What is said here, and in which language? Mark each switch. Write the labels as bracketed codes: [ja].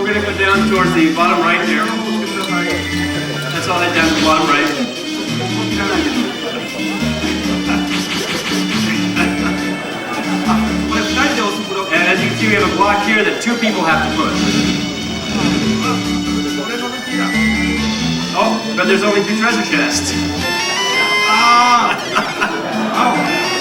[en] So we're going to go down towards the bottom right there. [ja] 気をつけてください。 [en] That's all head down to the bottom right. [ja] 切らないで。これ2人で押すブロック。 [en] And as you can see, we have a block here that 2 people have to push. [ja] これの時だ。 [en] Oh, but there's only 2 treasure chests. ああ。 Uh-oh.